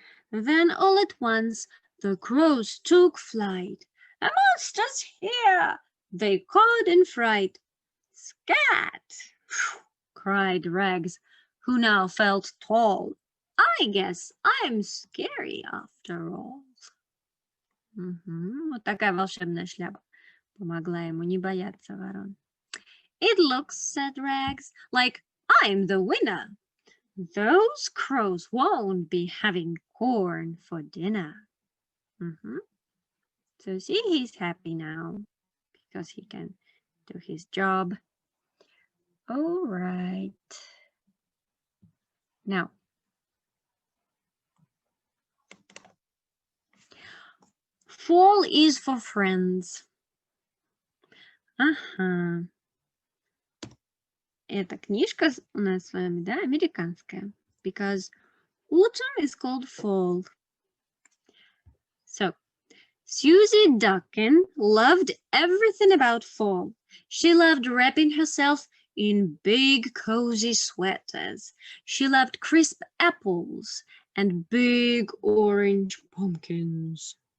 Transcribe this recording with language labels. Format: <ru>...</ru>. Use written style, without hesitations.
<en>Then all at once the crows took flight. "A monster's here!" they called in fright. "Scat!" cried Rags, who now felt tall. "I guess I'm scary after all."</en> <ru>Вот такая волшебная шляпа помогла ему не бояться ворон.</ru> <en>"It looks," said Rags, "like I'm the winner. Those crows won't be having corn for dinner." So see, he's happy now because he can do his job. All right. Now, fall is for friends. Ага.</en> <ru>Эта книжка у нас с вами, да, американская.</ru> <en>Because autumn is called fall. So, Susie Ducken loved everything about fall. She loved wrapping herself in big, cozy sweaters. She loved crisp apples and big orange pumpkins.</en>